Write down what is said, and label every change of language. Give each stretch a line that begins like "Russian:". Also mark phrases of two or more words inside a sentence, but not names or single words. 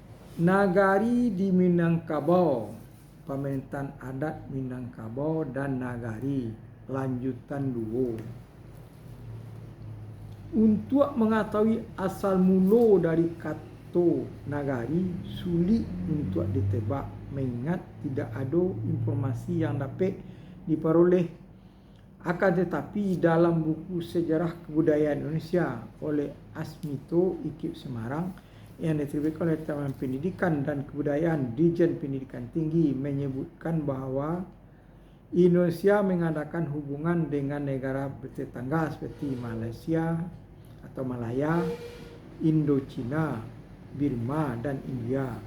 Indonesian: Nagari di Minangkabau, pemerintahan adat Minangkabau dan Nagari, lanjutan 2. Untuk mengetahui asal mula dari kata Nagari, sulit untuk ditebak mengingat tidak ada informasi yang dapat diperoleh. Akan tetapi dalam buku Sejarah Kebudayaan Indonesia oleh Asmito IKIP Semarang yang diterbitkan oleh Taman Pendidikan dan Kebudayaan Dijen Pendidikan Tinggi menyebutkan bahawa Indonesia mengadakan hubungan dengan negara bertetangga seperti Malaysia atau Malaya, Indochina, Burma dan India.